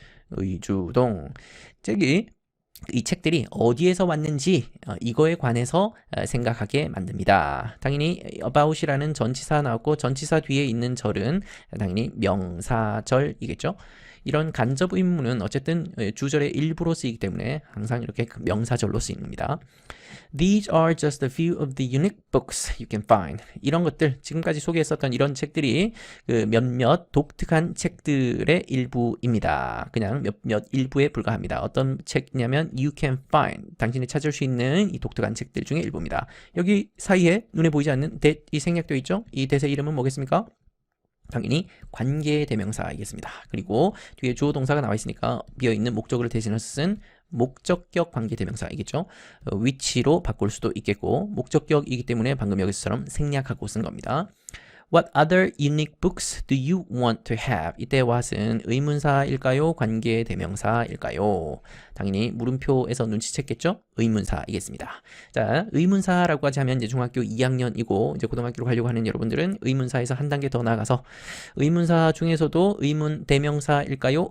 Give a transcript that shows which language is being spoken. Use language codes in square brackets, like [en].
[ko] 의주동. 이 책들이 어디에서 왔는지 이거에 관해서 생각하게 만듭니다. 당연히 about이라는 전치사 나왔고 전치사 뒤에 있는 절은 당연히 명사절이겠죠. 이런 간접 의문은 어쨌든 주절의 일부로 쓰이기 때문에 항상 이렇게 명사절로 쓰입니다. [en] These are just a few of the unique books you can find. [ko] 이런 것들, 지금까지 소개했었던 이런 책들이 그 몇몇 독특한 책들의 일부입니다. 그냥 몇몇 일부에 불과합니다. 어떤 책이냐면 [en] you can find. [ko] 당신이 찾을 수 있는 이 독특한 책들 중에 일부입니다. 여기 사이에 눈에 보이지 않는 that이 생략되어 있죠? 이 that의 이름은 뭐겠습니까? 당연히 관계대명사이겠습니다. 그리고 뒤에 주어 동사가 나와 있으니까 비어있는 목적어를 대신해서 쓴 목적격 관계대명사이겠죠. 위치로 바꿀 수도 있겠고 목적격이기 때문에 방금 여기서처럼 생략하고 쓴 겁니다. [en] What other unique books do you want to have? [ko] 이때 what은 의문사일까요? 관계대명사일까요? 당연히 물음표에서 눈치챘겠죠? 의문사이겠습니다. 자, 의문사라고 하면 이제 중학교 2학년이고 이제 고등학교로 가려고 하는 여러분들은 의문사에서 한 단계 더 나아가서 의문사 중에서도 의문대명사일까요?